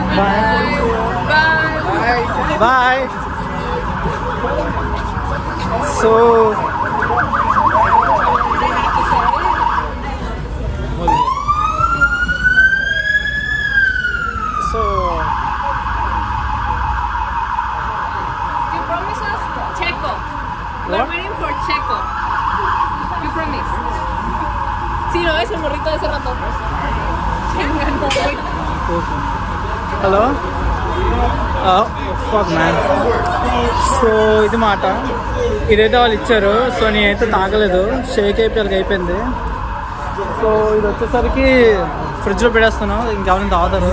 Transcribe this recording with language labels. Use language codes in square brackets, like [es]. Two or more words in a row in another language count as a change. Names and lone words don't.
[en] Bye. So You promise us Checo. We're waiting for Checo. You promise. [es] Sí, no es el morrito de ese rato. [en] Hello man. [te] సో ఇది మాట, ఇదైతే వాళ్ళు ఇచ్చారు. సో నేనైతే తాగలేదు, షేక్ అయిపోయింది. సో ఇది వచ్చేసరికి ఫ్రిడ్జ్లో పెట్టేస్తాను, ఇంకెవరైనా తాగుతారు.